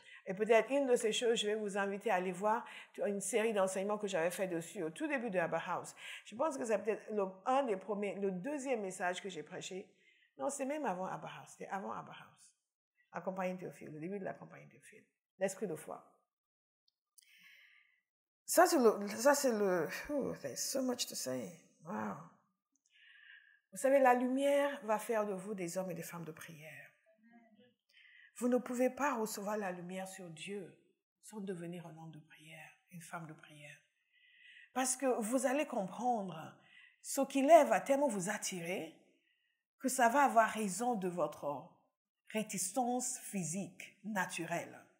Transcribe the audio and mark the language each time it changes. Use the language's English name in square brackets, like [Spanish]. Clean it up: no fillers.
[French] Et peut-être une de ces choses, je vais vous inviter à aller voir une série d'enseignements que j'avais fait dessus au tout début de Abba House. Je pense que c'est peut-être le 2e message que j'ai prêché. Non, c'est même avant Abba House. C'était avant Abba House. La compagnie Théophile, le début de la compagnie Théophile. L'esprit de foi. Ça, c'est le, [English] there's so much to say. Wow. [French] Vous savez, la lumière va faire de vous des hommes et des femmes de prière. Vous ne pouvez pas recevoir la lumière sur Dieu sans devenir un homme de prière, une femme de prière. Parce que vous allez comprendre, ce qu'il est va tellement vous attirer que ça va avoir raison de votre réticence physique, naturelle.